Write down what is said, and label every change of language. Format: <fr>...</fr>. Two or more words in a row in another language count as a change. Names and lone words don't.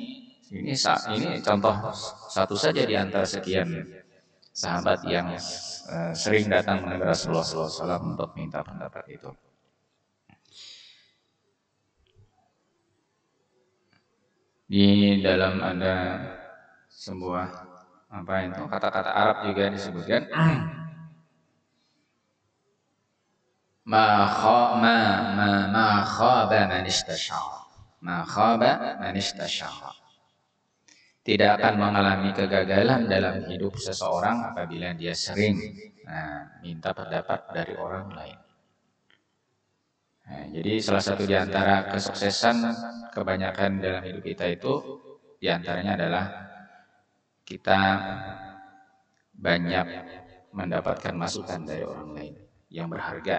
<id>Ini contoh satu saja di antara sekian sahabat yang sering datang menghadap Rasulullah SAW untuk minta pendapat itu. Di dalam ada sebuah kata-kata Arab juga disebutkan</id> <ar>ما خاب من استشار. ما خاب من استشار.</ar> <id>Tidak akan mengalami kegagalan dalam hidup seseorang apabila dia sering minta pendapat dari orang lain. Nah, jadi salah satu di antara kesuksesan kebanyakan dalam hidup kita itu di antaranya adalah kita banyak mendapatkan masukan dari orang lain yang berharga.</id>